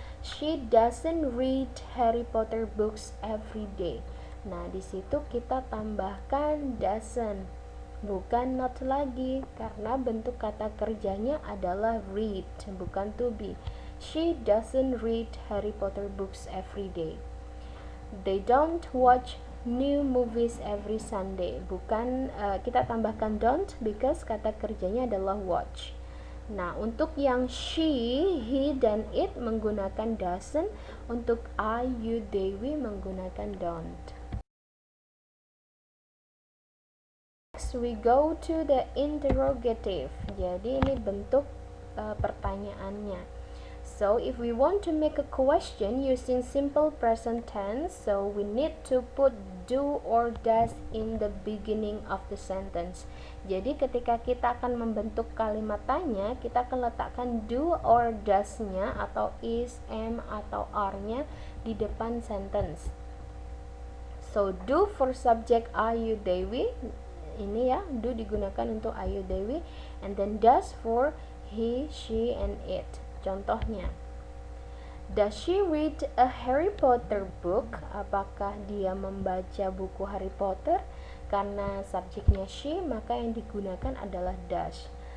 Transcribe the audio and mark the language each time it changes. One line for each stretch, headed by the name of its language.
English: She doesn't read Harry Potter books every day.
Indonesian: Nah, di situ kita tambahkan doesn't, bukan not lagi, karena bentuk kata kerjanya adalah read, bukan to be.
English: She doesn't read Harry Potter books every day. They don't watch new movies every Sunday.
Indonesian: Bukan, kita tambahkan don't because kata kerjanya adalah watch. Nah, untuk yang she, he, dan it menggunakan doesn't. Untuk I, you, they, we menggunakan don't.
English: Next we go to the interrogative.
Indonesian: Jadi ini bentuk pertanyaannya.
English: So if we want to make a question using simple present tense, so we need to put do or does in the beginning of the sentence.
Indonesian: Jadi ketika kita akan membentuk kalimat tanya, kita akan letakkan do or does-nya atau is, am, atau are-nya di depan sentence.
English: So do for subject Ayu Dewi,
Indonesian: ini ya, do digunakan untuk
English: Ayu Dewi, and then does for he, she, and it.
Indonesian: Contohnya,
English: does she read a Harry Potter book?
Indonesian: Apakah dia membaca buku Harry Potter? Karena subjeknya she, maka yang digunakan adalah does.